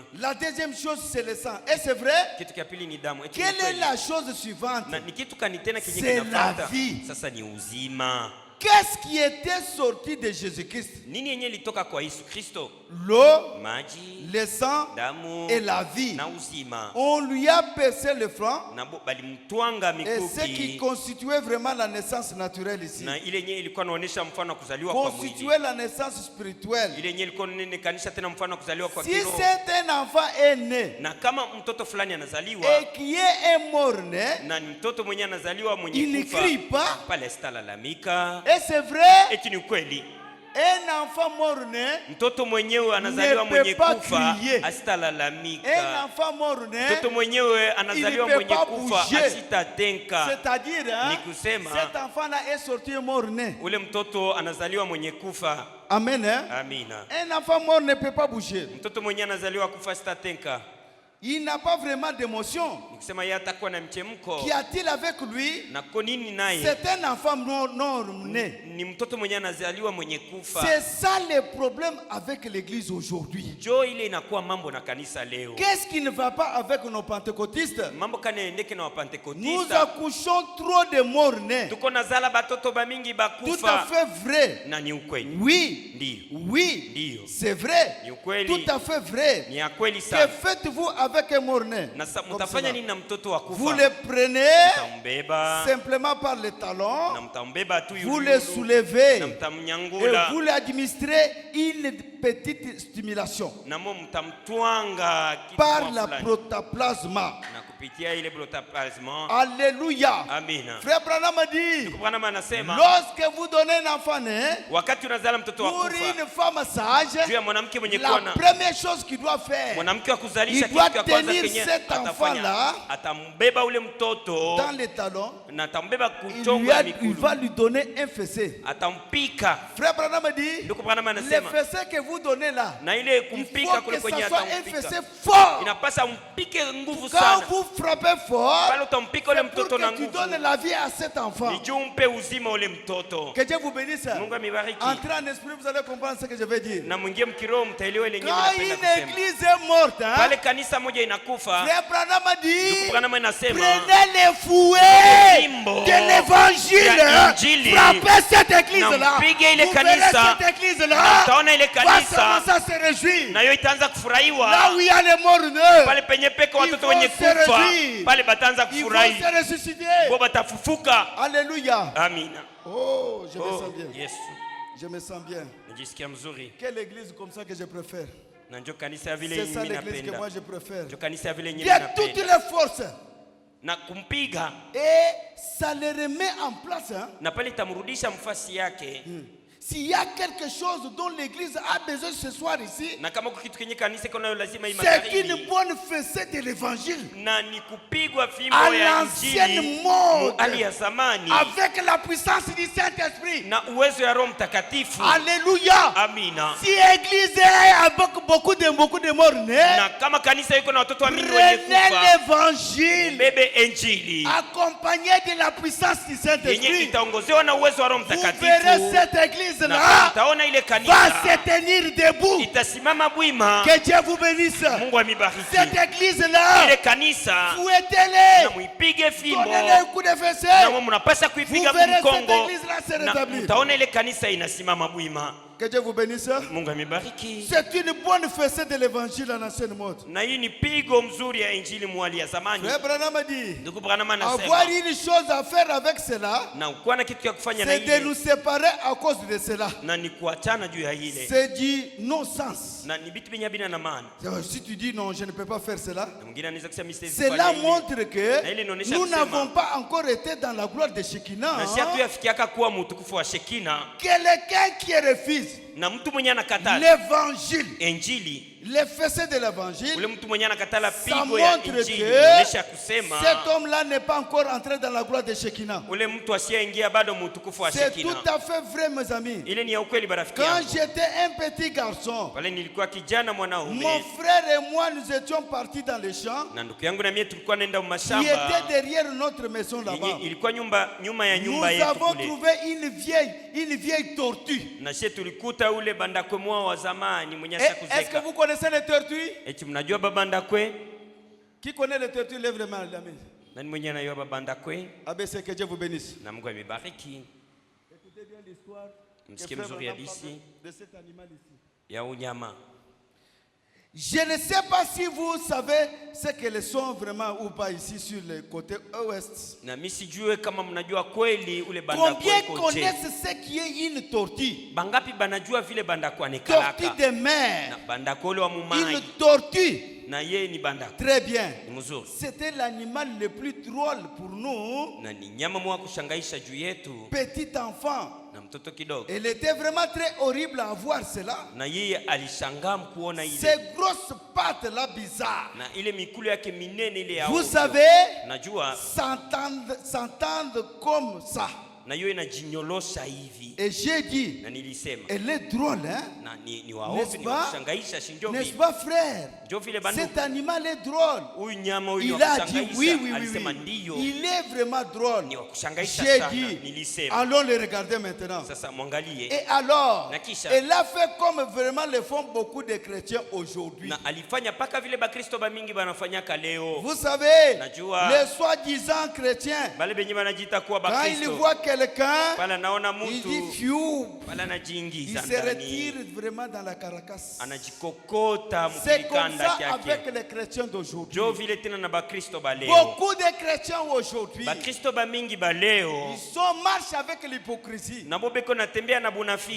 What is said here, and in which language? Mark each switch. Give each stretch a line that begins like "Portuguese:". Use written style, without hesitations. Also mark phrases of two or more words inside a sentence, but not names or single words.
French: La deuxième chose, c'est le sang. Et c'est vrai?
Swahili: Kitu kia pili ni damu. Eti ni
French: Quelle est
Swahili: ukweli?
French: la chose suivante?
Swahili: Na ni kitu kani tena kinye
French: C'est
Swahili: kinafuata?
French: la vie.
Swahili: Sasa ni uzima.
French: Qu'est-ce qui était sorti de Jésus-Christ?
Swahili: Nini yenye litoka kwa Yesu Kristo?
French: L'eau,
Swahili: Maji,
French: le sang
Swahili: damu
French: et la vie.
Swahili: na uzima.
French: On lui a percé le front.
Swahili: Na balimtwanga
French: Et ce qui
Swahili: mikuki,
French: constituait vraiment la naissance naturelle ici.
Swahili: na ile yenye ilikuwa inaonyesha mfano wa kuzaliwa kwa mwili.
French: Constituait la naissance spirituelle.
Swahili: Ile yenye ilikuwa inaonyesha tena mfano wa kuzaliwa kwa
French: Si
Swahili: kiroho.
French: c'est un enfant est né
Swahili: Na kama mtoto fulani anazaliwa
French: et qui est un mort-né,
Swahili: na ni mtoto mwenye anazaliwa
French: il
Swahili: mwenye
French: ne
Swahili: kufa,
French: crie pas.
Swahili: pale sitalalamika.
French: Et c'est vrai,
Swahili: Eti ni ukweli?
French: un enfant mort-né,
Swahili: Mtoto mwenyewe anazaliwa
French: Ne
Swahili: mwenye
French: peut pas
Swahili: kufa
French: crier.
Swahili: asitalalamika.
French: un enfant mort-né,
Swahili: Mtoto mwenyewe anazaliwa
French: peut
Swahili: mwenye
French: pas
Swahili: kufa
French: bouger.
Swahili: asitatenka.
French: c'est-à-dire, hein,
Swahili: Ni kusema
French: cet enfant-là est sorti mort-né.
Swahili: ule mtoto anazaliwa mwenye kufa.
French: Amen. Hein?
Swahili: Amina.
French: Un enfant mort ne peut pas bouger.
Swahili: Mtoto mwenye anazaliwa kufa asitatenka.
French: Il n'a pas vraiment d'émotion.
Swahili: Ni kusema yeye atakuwa na mchemko.
French: Qu'y a-t-il avec lui?
Swahili: Na kwa nini naye?
French: C'est un enfant non-né.
Swahili: Ni mtoto mwenye anazaliwa mwenye kufa.
French: C'est ça le problème avec l'église aujourd'hui.
Swahili: Jo ile inakuwa mambo na kanisa leo.
French: Qu'est-ce qui ne va pas avec nos pentecôtistes?
Swahili: Mambo kana endeke na
French: Nous
Swahili: wapentekotista.
French: accouchons trop de morts-nés.
Swahili: Tuko nazala batoto bamingi
French: Tout à
Swahili: bakufa.
French: fait vrai.
Swahili: Na ni ukweli.
French: Oui.
Swahili: Ndio.
French: Oui.
Swahili: Ndio.
French: C'est vrai.
Swahili: Ni ukweli.
French: Tout à fait vrai.
Swahili: Ni ya kweli
French: Que
Swahili: sana.
French: faites-vous avec un mort-né?
Swahili: Na
French: Comme
Swahili: mtafanya
French: cela.
Swahili: nini na mtoto wa
French: Vous
Swahili: kufa?
French: le prenez
Swahili: Mtambeba
French: simplement par les talons,
Swahili: na mtambeba tu
French: vous
Swahili: yulu
French: le soulevez
Swahili: na
French: et
Swahili: mtamnyangula
French: vous lui administrez une petite stimulation
Swahili: na mo mtamtwanga kitu
French: par la
Swahili: fulani.
French: protoplasma.
Swahili: Na kupitia ile protoplasma.
French: Alléluia.
Swahili: Amina.
French: Frère Branham a dit,
Swahili: Bwana anasema
French: lorsque vous donnez un enfant né,
Swahili: wakati unazala mtoto wa
French: pour
Swahili: kufa
French: une femme sage,
Swahili: juu ya mwanamke mwenye
French: la
Swahili: kuwa na
French: première chose qu'il doit faire,
Swahili: mwanamke wa kuzalisha
French: Il doit
Swahili: kitu cha kwanza
French: tenir
Swahili: kenye
French: cet
Swahili: atafanya
French: enfant-là
Swahili: atambeba ule mtoto
French: dans les talons,
Swahili: na atambeba
French: il
Swahili: kuchonga
French: il
Swahili: mikulu,
French: va lui donner un fessé.
Swahili: atampika.
French: Frère Branham a dit,
Swahili: Ndugu Branham
French: le
Swahili: anasema
French: fessé que vous donnez là,
Swahili: na ile
French: il
Swahili: kumpika
French: faut
Swahili: kule
French: que
Swahili: kwenye
French: ça soit un
Swahili: atampika
French: fessé fort.
Swahili: inapasa umpike nguvu
French: Quand
Swahili: sana.
French: vous frappez fort,
Swahili: Pale utampika ule
French: c'est pour
Swahili: mtoto na
French: que tu
Swahili: nguvu,
French: donnes la vie à cet enfant.
Swahili: ni juu umpe uzima ule mtoto.
French: Que Dieu vous bénisse.
Swahili: Mungu amibariki.
French: Entrez en esprit, vous allez comprendre ce que je vais dire.
Swahili: Na mwingie mkiroho mtaelewa ile nyinyi
French: Quand
Swahili: napenda
French: une
Swahili: kusema.
French: église est morte, hein,
Swahili: Pale kanisa moja inakufa,
French: Frère Branham a
Swahili: Ndugu
French: dit,
Swahili: Branham anasema
French: prenez les fouets
Swahili: Fimbo
French: de l'évangile,
Swahili: ya Injili,
French: frappez cette église-là.
Swahili: na mpige ile
French: Vous verrez
Swahili: kanisa,
French: cette église-là,
Swahili: na utaona ile
French: va
Swahili: kanisa
French: commencer à se réjouir.
Swahili: nayo itaanza
French: Là
Swahili: kufurahiwa.
French: où il y a les morts-neux,
Swahili: Pale penye peko watoto
French: vont
Swahili: wenye
French: se
Swahili: kufa,
French: réjouir.
Swahili: pale bataanza
French: ils vont
Swahili: kufurahi,
French: se ressusciter.
Swahili: bo batafufuka.
French: Alléluia.
Swahili: Amina.
French: Oh, je me Oh, sens bien.
Swahili: Yesu,
French: Je me sens bien.
Swahili: najisikia mzuri.
French: Quelle église comme ça que je préfère?
Swahili: Na njo kanisa ya vile
French: C'est ça
Swahili: mimi
French: l'église que
Swahili: napenda.
French: moi je préfère.
Swahili: Njo kanisa ya vile
French: Il
Swahili: mimi
French: y a toutes
Swahili: napenda.
French: les forces
Swahili: na kumpiga,
French: et ça le remet en place. Hein?
Swahili: na pale itamrudisha mfasi yake.
French: S'il y a quelque chose dont l'église a besoin ce soir ici,
Swahili: Na kama kwa kitu kenye kanisa kuna lazima
French: c'est une bonne fessée de l'évangile.
Swahili: na ni kupigwa fimbo
French: À
Swahili: ya
French: l'ancienne
Swahili: injili
French: mode,
Swahili: hali ya zamani,
French: avec la puissance du Saint-Esprit.
Swahili: na uwezo ya Roho Mtakatifu.
French: Alléluia.
Swahili: Amina.
French: Si l'église est avec beaucoup de morts nés,
Swahili: Na kama kanisa iko na watoto wa mingi wenye
French: prenez
Swahili: kufa,
French: l'évangile
Swahili: bebe injili
French: accompagné de la puissance du
Swahili: yenye
French: Saint-Esprit.
Swahili: itaongozewa na uwezo wa Roho
French: Vous verrez
Swahili: Mtakatifu,
French: cette église
Swahili: na
French: là
Swahili: utaona ile
French: va
Swahili: kanisa
French: se tenir debout.
Swahili: itasimama bwima.
French: Que Dieu vous bénisse.
Swahili: Mungu amibariki.
French: Cette église là,
Swahili: Ile kanisa na
French: fouettez-les,
Swahili: muipige fimbo,
French: donnez-les un coup de
Swahili: na
French: fessée.
Swahili: mnapasa kuipiga
French: Vous verrez cette
Swahili: mkongo,
French: église là se
Swahili: na
French: rétablir.
Swahili: mtaona ile kanisa inasimama bwima.
French: Que Dieu vous bénisse.
Swahili: Mungu amibariki.
French: C'est une bonne fessée de l'évangile en ancienne mode.
Swahili: Na hii ni pigo mzuri ya injili mwali ya zamani.
French: Frère Branham a dit,
Swahili: Ndugu Branham
French: avoir
Swahili: anasema,
French: une chose à faire avec cela,
Swahili: na kuwa na kitu ya kufanya na
French: c'est de nous
Swahili: ile,
French: séparer à cause de cela.
Swahili: na ni kuachana juu ya ile,
French: C'est du non-sens.
Swahili: na ni vitu vyenye bina na maana.
French: Si tu dis non, je ne peux pas faire cela,
Swahili: Na mwingine anaweza kusema mistake
French: cela montre que
Swahili: Na ile inaonyesha
French: nous
Swahili: kusema,
French: n'avons pas encore été dans la gloire de Shekinah.
Swahili: na si hatuyafikiaka kuwa mtukufu wa Shekina,
French: Quelqu'un qui refuse
Swahili: na mtu mwenye anakatala
French: l'évangile,
Swahili: injili,
French: les fessées de l'évangile,
Swahili: ule mtu mwenye anakatala
French: ça
Swahili: pigo ya
French: montre
Swahili: injili,
French: que
Swahili: inaonyesha kusema
French: cet homme-là n'est pas encore entré dans la gloire de Shekinah.
Swahili: ule mtu asiyeingia bado mtukufu wa
French: C'est
Swahili: Shekina.
French: tout à fait vrai, mes amis.
Swahili: Ile ni ya ukweli barafiki
French: Quand
Swahili: yangu.
French: j'étais un petit garçon,
Swahili: Pale nilikuwa kijana mwanaume,
French: mon frère et moi, nous étions partis dans les champs
Swahili: na ndugu yangu na mie tulikuwa nenda
French: qui
Swahili: mashamba
French: étaient derrière notre maison là-bas.
Swahili: yenye ilikuwa nyuma ya
French: Nous
Swahili: nyumba yetu
French: avons
Swahili: kule,
French: trouvé une vieille tortue.
Swahili: na sie tulikuta ule bandakwe mwao wa zamani mwenye
French: Est-ce que
Swahili: ashakuzeka.
French: vous connaissez les tortues?
Swahili: Eti mnajua babandakwe?
French: Qui connaît les tortues? Lève les mains, les amis.
Swahili: Nani mwenye anajua babandakwe?
French: ABC, que Dieu vous bénisse.
Swahili: Na Mungu amebariki.
French: Écoutez bien l'histoire
Swahili: Msikie mzuri hadithi
French: de cet animal ici.
Swahili: ya unyama.
French: Je ne sais pas si vous savez ce qu'elles sont vraiment ou pas ici sur le côté ouest.
Swahili: Na mimi sijue kama mnajua kweli ule bandakwe
French: Combien
Swahili: iko je.
French: connaissent ce qui est une tortue?
Swahili: Bangapi banajua vile bandakwe anikalaka?
French: Tortue de mer.
Swahili: Na bandakwe ule wa
French: Une
Swahili: mumai.
French: tortue.
Swahili: Na yeye ni bandakwe.
French: Très bien.
Swahili: Ni mzuri.
French: C'était l'animal le plus drôle pour nous.
Swahili: Na ni nyama mwa kushangaisha juu yetu.
French: Petit enfant.
Swahili: Na mtoto kidogo.
French: Elle était vraiment très horrible à voir cela.
Swahili: Na yeye alishangaa kuona ile.
French: Ces grosses pattes là bizarres.
Swahili: Na ile mikulu yake minene ile ya
French: Vous
Swahili: ovyo.
French: savez,
Swahili: Najua
French: s'entendre comme ça.
Swahili: na hiyo inajinyolosha hivi.
French: Et j'ai dit,
Swahili: Na nilisema
French: elle est drôle, hein?
Swahili: na ni
French: N'est-ce
Swahili: waovu, ni
French: pas?
Swahili: kushangaisha, si ndio
French: N'est-ce
Swahili: vile?
French: pas, frère?
Swahili: Ndio vile bandugu.
French: Cet animal est drôle.
Swahili: Huyu nyama huyu ni
French: Il
Swahili: wa
French: a dit oui,
Swahili: kushangaisha.
French: oui, oui,
Swahili: Alisema
French: oui.
Swahili: ndio.
French: Il est vraiment drôle.
Swahili: Ni wa kushangaisha
French: J'ai
Swahili: sana.
French: dit,
Swahili: Nilisema.
French: allons le regarder maintenant.
Swahili: Sasa mwangalie.
French: Et alors,
Swahili: Na kisha.
French: elle a fait comme vraiment le font beaucoup de chrétiens aujourd'hui.
Swahili: Na alifanya paka vile bakristo ba mingi banafanyaka leo.
French: Vous savez,
Swahili: Najua.
French: les soi-disant chrétiens,
Swahili: Bale benye banajiita kuwa
French: quand ils
Swahili: bakristo.
French: voient quelqu'un,
Swahili: Pala naona
French: il dit
Swahili: mtu. fiou. Pala
French: Il
Swahili: anajiingiza
French: se
Swahili: ndani.
French: retire vraiment dans la caracasse.
Swahili: Anajikokota
French: C'est comme
Swahili: mkikanda
French: ça
Swahili: kyake.
French: avec les chrétiens d'aujourd'hui.
Swahili: Jo vile tena na bakristo ba leo.
French: Beaucoup de chrétiens aujourd'hui,
Swahili: Bakristo ba mingi ba leo.
French: ils sont marche avec l'hypocrisie.
Swahili: Nabo beko natembea na bunafiki.